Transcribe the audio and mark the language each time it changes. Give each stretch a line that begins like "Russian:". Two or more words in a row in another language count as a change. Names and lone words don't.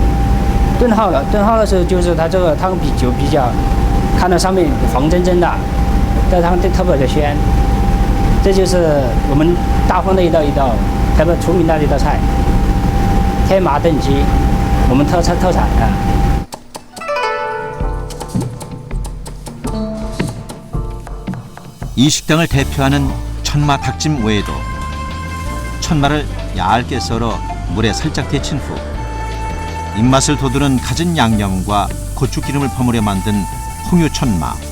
Chinese: 炖好了的时候，就是它这个汤比较，看到上面黄澄澄的，这汤特别的鲜。这就是我们大丰的一道特别出名的一道菜——天麻炖鸡，我们特产啊。
Korean: 이 식당을 대표하는 천마 닭찜 외에도 천마를 얇게 썰어 물에 살짝 데친 후 입맛을 돋우는 갖은 양념과 고추기름을 버무려 만든 홍유천마.